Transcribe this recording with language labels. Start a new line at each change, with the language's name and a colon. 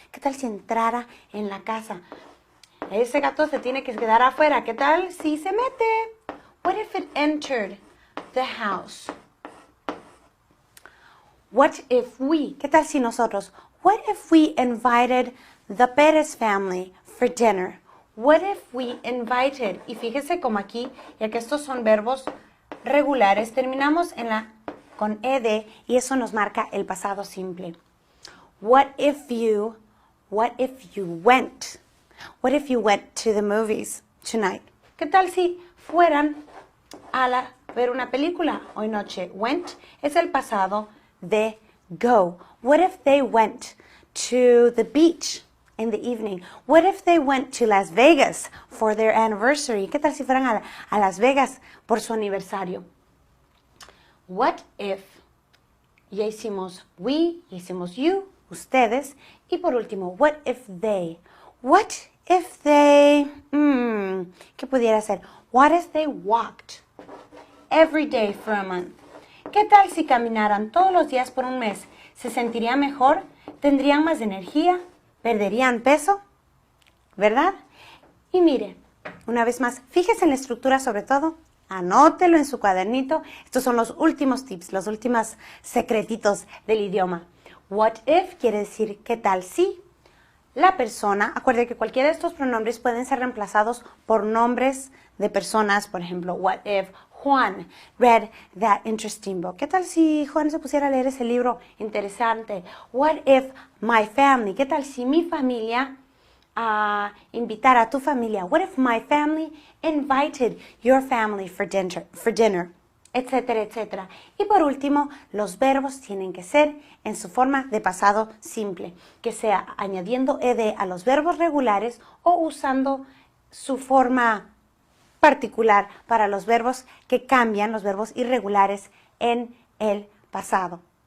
Spanish: ¿Qué tal si entrara en la casa? Ese gato se tiene que quedar afuera. ¿Qué tal si se mete?
English: What if it entered the house? What if we?
Spanish: ¿Qué tal si nosotros?
English: What if we invited the Perez family for dinner? What if we invited?
Spanish: Y fíjese como aquí, ya que estos son verbos regulares, terminamos con ed y eso nos marca el pasado simple.
English: What if you went to the movies tonight?
Spanish: ¿Qué tal si fueran a ver una película hoy noche? Went es el pasado de go.
English: What if they went to the beach in the evening? What if they went to Las Vegas for their anniversary?
Spanish: ¿Qué tal si fueran a Las Vegas por su aniversario? What if, ya hicimos we, ya hicimos you, ustedes, y por último, what if they?
English: What if they,
Spanish: ¿qué pudiera ser?
English: What if they walked every day for a month?
Spanish: ¿Qué tal si caminaran todos los días por un mes? ¿Se sentirían mejor? ¿Tendrían más energía? ¿Perderían peso? ¿Verdad? Y mire, una vez más, fíjese en la estructura sobre todo, anótelo en su cuadernito. Estos son los últimos tips, los últimos secretitos del idioma. What if quiere decir ¿qué tal si? La persona, acuerde que cualquiera de estos pronombres pueden ser reemplazados por nombres de personas, por ejemplo,
English: what if Juan read that interesting book.
Spanish: ¿Qué tal si Juan se pusiera a leer ese libro interesante?
English: What if my family?
Spanish: ¿Qué tal si mi familia invitara a tu familia?
English: What if my family invited your family for dinner?
Spanish: Etcétera, etcétera. Y por último, los verbos tienen que ser en su forma de pasado simple, que sea añadiendo ed a los verbos regulares o usando su forma particular para los verbos que cambian, los verbos irregulares en el pasado.